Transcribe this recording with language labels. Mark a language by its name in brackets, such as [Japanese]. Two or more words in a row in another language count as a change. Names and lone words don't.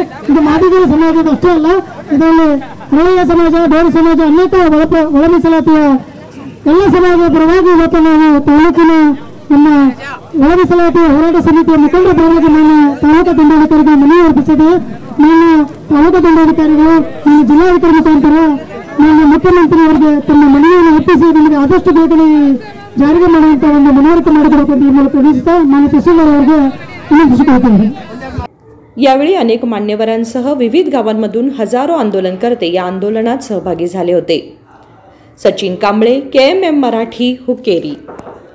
[Kannada] ಇದು ಮಾದಿಗರ ಸಮಾಜದ ಅಷ್ಟೇ ಅಲ್ಲ, ಇದರಲ್ಲಿ ಹಳೆಯ ಸಮಾಜ ಗೌಡ ಸಮಾಜ ಅನೇಕ ಒಳ ಮೀಸಲಾತಿಯ ಎಲ್ಲ ಸಮಾಜದ ಪರವಾಗಿ ಇವತ್ತು ನಾವು ತಾಲೂಕಿನ ನಮ್ಮ ಒಳ ಮೀಸಲಾತಿ ಹೋರಾಟ ಸಮಿತಿಯ ಮುಖಂಡರ ಪರವಾಗಿ ನಾನು ತಾಲೂಕು ದಂಡಾಧಿಕಾರಿಗೆ ಮನವಿ ಅರ್ಪಿಸಿದೆ। ನಾನು ತಾಲೂಕು ದಂಡಾಧಿಕಾರಿಗಳು ನನ್ನ ಜಿಲ್ಲಾಧಿಕಾರಿ ಮುಖಾಂತರ ನಾನು ಮುಖ್ಯಮಂತ್ರಿಯವರಿಗೆ ತಮ್ಮ ಮನವಿಯನ್ನು ಅರ್ಪಿಸಿ ನಮಗೆ ಆದಷ್ಟು ಬೇಗನೆ ಜಾರಿಗೆ ಮಾಡುವಂತ ಒಂದು ಮನವರಿಕೆ ಮಾಡಿಕೊಡಬೇಕು ಈ ಮೂಲಕ ತಿಳಿಸುತ್ತಾ ನಾನು ತಹसीलदार ಅವರಿಗೆ ವಿನಂತಿಸಿಕೊಳ್ಳುತ್ತೇನೆ। [Marathi] यावेळी अनेक मान्यवरांसह विविध गावांमधून हजारो आंदोलनकर्ते या आंदोलनात सहभागी झाले होते। सचिन कांबळे, KMM मराठी, हुक्केरी।